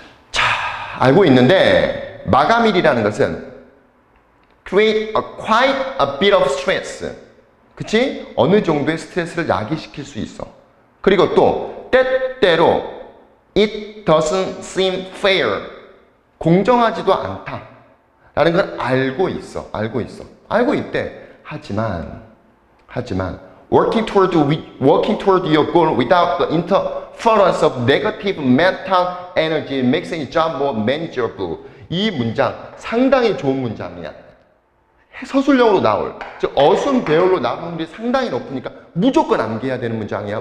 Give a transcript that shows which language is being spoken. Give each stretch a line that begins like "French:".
Korean: 자, 알고 있는데 마감일이라는 것은
English: create quite a bit of stress.
Korean: 그치? 어느 정도의 스트레스를 야기시킬 수 있어. 그리고 또 때때로
English: it doesn't seem fair.
Korean: 공정하지도 않다. 라는 걸 알고 있어. 알고 있대. 하지만
English: working toward your goal without the interference of negative mental energy makes your job more manageable.
Korean: 이 문장 상당히 좋은 문장이야. 서술형으로 나올, 즉 어순 배열로 나올 확률이 상당히 높으니까 무조건 암기해야 되는 문장이야.